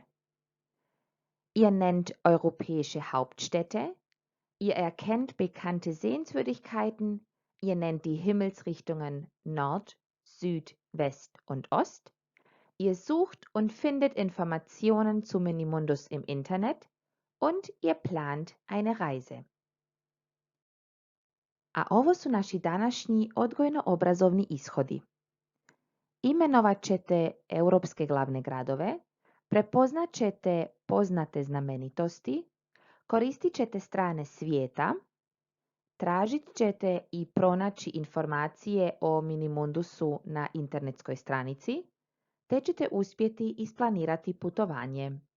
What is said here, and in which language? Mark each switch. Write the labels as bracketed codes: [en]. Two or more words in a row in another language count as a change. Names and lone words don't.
[de] Ihr nennt europäische Hauptstädte, ihr erkennt bekannte Sehenswürdigkeiten, ihr nennt die Himmelsrichtungen Nord, Süd, West und Ost. Ihr sucht und findet Informationen zu Minimundus im Internet und ihr plant eine Reise. [hr] A ovo su naši današnji odgojno-obrazovni ishodi. Imenovat ćete europske glavne gradove, prepoznat ćete poznate znamenitosti, koristit ćete strane svijeta, tražit ćete i pronaći informacije o Minimundusu na internetskoj stranici, te ćete uspjeti isplanirati putovanje.